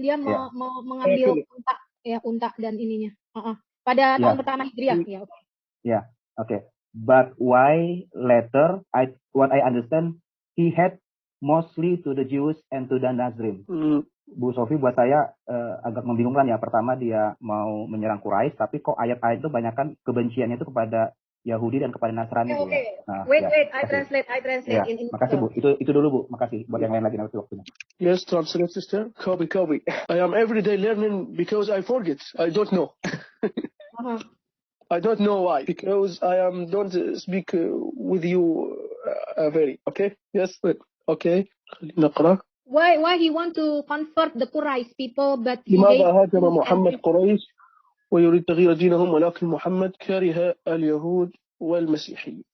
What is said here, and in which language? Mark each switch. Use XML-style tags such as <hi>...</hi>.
<id>Dia mengambil unta dan ininya. Pada tahun pertama Hijriah.</id> <en>Yeah. Okay. But why later, what I understand, he had mostly to the Jews and to the Nazarene.</en> <id>Bu Sofi, buat saya agak membingungkan ya. Pertama dia mau menyerang Quraisy, tapi kok ayat-ayat itu banyakkan kebenciannya itu kepada Yahudi dan kepada Nasrani.</id> <en>Okay. Nah, wait, I translate.</en> <id>Ya. Makasih Bu. Itu dulu Bu. Makasih. Buat yang lain lagi nanti waktunya.</id> <en>Yes, translate sister. Copy. I am every day learning because I forget. I don't know. I don't know why. Because I don't speak with you very. Okay. Yes. Okay. نقرأ. Why he want to convert the Quraysh people, but he</en> <ar>لماذا هاجم محمد قريش ويريد تغيير دينهم ولكن محمد كره اليهود والمسيحيين.</ar>